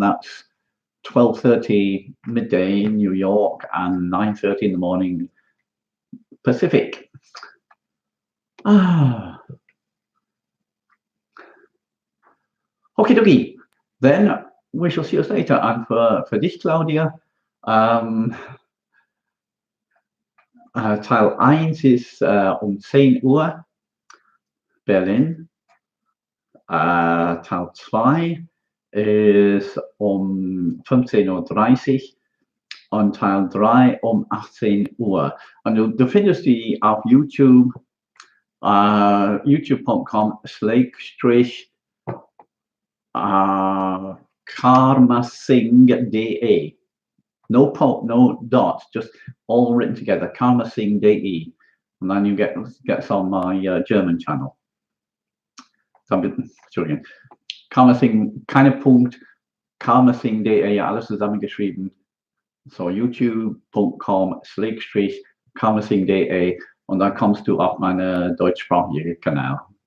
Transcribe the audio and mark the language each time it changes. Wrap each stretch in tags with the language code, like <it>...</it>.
<en>That's 12:30 midday in New York and 9:30 in the morning Pacific. Okie dokie. Then we shall see us later. And for</en> <de>dich, Claudia, Teil 1 ist 10 Uhr Berlin. Teil 2 ist 15:30 Uhr und Teil 3 18 Uhr. Und du findest die auf YouTube, youtube.com/karmasingh.de.</de> <en>No dots, just all written together, karmasingh.de. And then you get on my German channel.</en> <de>Entschuldigung. Karmasingh, keine Punkt, karmasingh.de, alles zusammengeschrieben. So youtube.com/karmasingh.de und dann kommst du auf meinen deutschsprachigen Kanal.</de>